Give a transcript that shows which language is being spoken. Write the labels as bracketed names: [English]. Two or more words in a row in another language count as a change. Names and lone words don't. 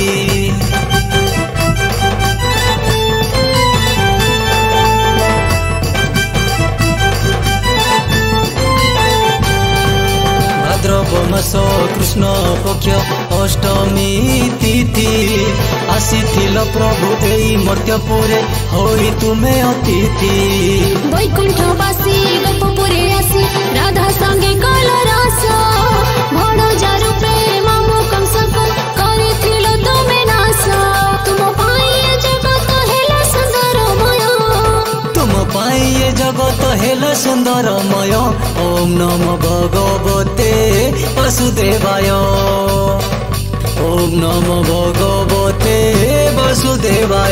[Odia] ମାସ କୃଷ୍ଣ ପକ୍ଷ ଅଷ୍ଟମୀ ତିଥି ଆସିଥିଲ ପ୍ରଭୁ ଏଇ ମର୍ତ୍ତ୍ୟପୁରେ ହୋଇ ତୁମେ ଅତିଥି ବୈକୁଣ୍ଠବାସୀ ଗୋପପୁରେ ଆସି ରାଧା ସଙ୍ଗେ କଲ ରାସ ଭଣଜା ରୂପେ ମାମୁ କଂସକୁ କରିଥିଲ ତୁମେ ନାଶ ତୁମ ପାଇଁ ଜଗତ ହେଲା ସୁନ୍ଦରମୟ ତୁମ ପାଇଁ ଜଗତ ହେଲା ସୁନ୍ଦରମୟ [Sanskrit] ओम नमो भगवते वासुदेवाय ओम नमो भगवते वासुदेवाय